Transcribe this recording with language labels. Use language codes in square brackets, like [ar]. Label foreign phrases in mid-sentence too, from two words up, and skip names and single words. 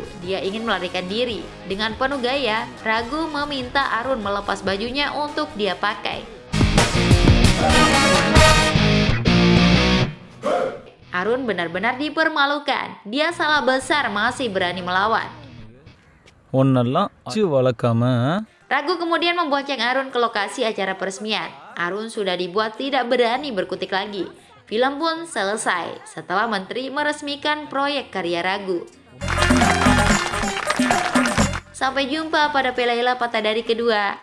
[id] Dia ingin melarikan diri. Dengan penuh gaya, Ragu meminta Arun melepas bajunya untuk dia pakai. Arun benar-benar dipermalukan. Dia salah besar masih berani melawan. [ta] ஒன்னெல்லாம் அச்சு வளர்க்காம [id] Ragu kemudian membonceng Arun ke lokasi acara peresmian. Arun sudah dibuat tidak berani berkutik lagi. Film pun selesai setelah menteri meresmikan proyek karya Ragu. Sampai jumpa pada Pelaila Patadari kedua.